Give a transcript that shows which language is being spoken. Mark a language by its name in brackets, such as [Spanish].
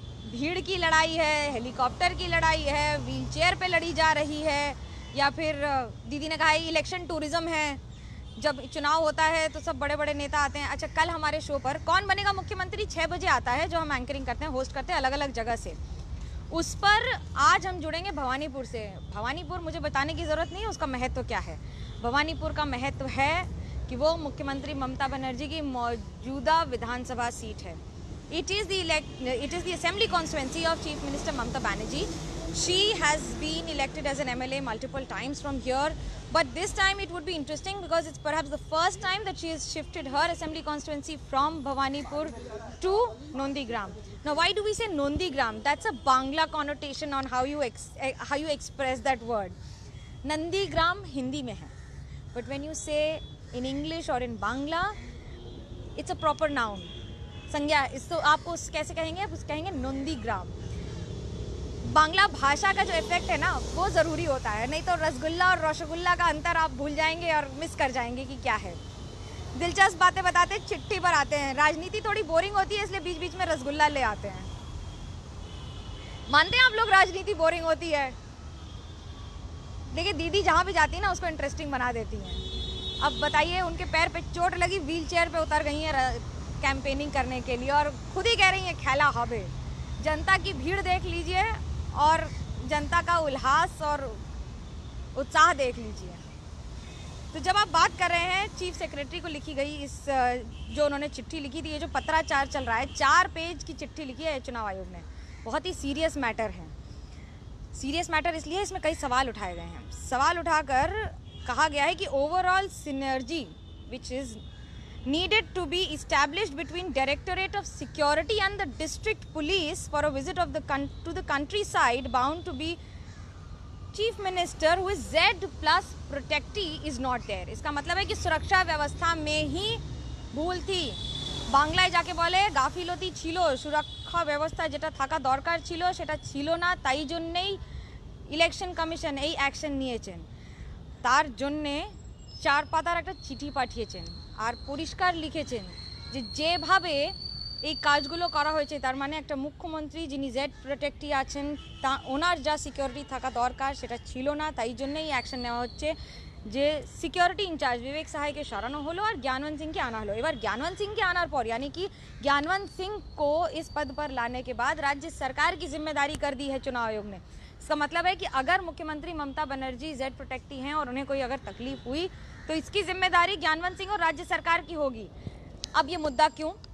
[Hindi] भीड़ की लड़ाई है, हेलीकॉप्टर की लड़ाई है, व्हीलचेयर पे लड़ी जा रही है, या फिर दीदी ने कहा है इलेक्शन टूरिज्म है, जब चुनाव होता है तो सब बड़े बड़े नेता आते हैं। अच्छा, कल हमारे शो पर कौन बनेगा मुख्यमंत्री 6 बजे आता है, जो हम एंकरिंग करते हैं, होस्ट करते हैं अलग अलग जगह से। उस पर आज हम जुड़ेंगे भवानीपुर से। भवानीपुर मुझे बताने की ज़रूरत नहीं है उसका महत्व क्या है। भवानीपुर का महत्व है कि वो मुख्यमंत्री ममता बनर्जी की मौजूदा विधानसभा सीट है। [English] It is the assembly constituency of Chief Minister Mamata Banerjee. She has been elected as an MLA multiple times from here, but this time it would be interesting because it's perhaps the first time that she has shifted her assembly constituency from Bhawanipur to Nondigram. Now, why do we say Nondigram? That's a Bangla connotation on how you express that word. Nandigram Hindi [Hindi] में है, [English] but when you say in English or in Bangla, it's a proper noun. [Hindi] संज्ञा। इसको आपको कैसे कहेंगे? आप कहेंगे नंदीग्राम। बांग्ला भाषा का जो इफेक्ट है ना, वो ज़रूरी होता है, नहीं तो रसगुल्ला और रसगुल्ला का अंतर आप भूल जाएंगे और मिस कर जाएंगे कि क्या है। दिलचस्प बातें बताते चिट्ठी पर आते हैं। राजनीति थोड़ी बोरिंग होती है, इसलिए बीच बीच में रसगुल्ला ले आते हैं। मानते हैं आप लोग राजनीति बोरिंग होती है? देखिए, दीदी जहाँ भी जाती है ना, उसको इंटरेस्टिंग बना देती हैं। अब बताइए, उनके पैर पे चोट लगी, व्हील चेयर पर उतर गई हैं कैंपेनिंग करने के लिए, और खुद ही कह रही हैं खेला हबे। जनता की भीड़ देख लीजिए और जनता का उल्लास और उत्साह देख लीजिए। तो जब आप बात कर रहे हैं चीफ सेक्रेटरी को लिखी गई इस जो उन्होंने चिट्ठी लिखी थी, ये जो पत्राचार चल रहा है, 4 पेज की चिट्ठी लिखी है चुनाव आयोग ने। बहुत ही सीरियस मैटर है। सीरियस मैटर इसलिए इसमें कई सवाल उठाए गए हैं। सवाल उठाकर कहा गया है कि [English] Overall synergy which is needed to be established between Directorate of Security and the District Police for a visit of to the countryside bound to be Chief Minister who is Z plus protectee is not there। [Hindi] इसका मतलब है कि सुरक्षा व्यवस्था में ही भूल थी। [Bangla] বাংলায় যাকে বলে গাফিলতি ছিল, সুরক্ষা ব্যবস্থা যেটা থাকা দরকার ছিল সেটা ছিল না, তাই জন্যেই ইলেকশন কমিশন এই অ্যাকশন নিয়েছেন। তার জন্যে 4 পাতার একটা চিঠি পাঠিয়েছেন আর পরিষ্কার লিখেছেন যে যেভাবে এই কাজগুলো করা হয়েছে, তার মানে একটা মুখ্যমন্ত্রী যিনি জেড প্রোটেক্টি আছেন, তা ওনার যা সিকিউরিটি থাকা দরকার সেটা ছিল না, তাই জন্যই অ্যাকশন নেওয়া হচ্ছে। যে সিকিউরিটি ইনচার্জ বিবেক সাহাকে সরানো হলো [Hindi] और ज्ञानवंत सिंह के आना हलो। [Bangla] এবার [Hindi] ज्ञानवंत सिंह के आनार पर यानी कि ज्ञानवंत सिंह को इस पद पर लाने के बाद राज्य सरकार की जिम्मेदारी कर दी है चुनाव आयोग ने। इसका मतलब है कि अगर मुख्यमंत्री ममता बनर्जी जेड प्रोटेक्टी हैं और उन्हें कोई अगर तकलीफ हुई तो इसकी जिम्मेदारी ज्ञानवंत सिंह और राज्य सरकार की होगी। अब ये मुद्दा क्यों?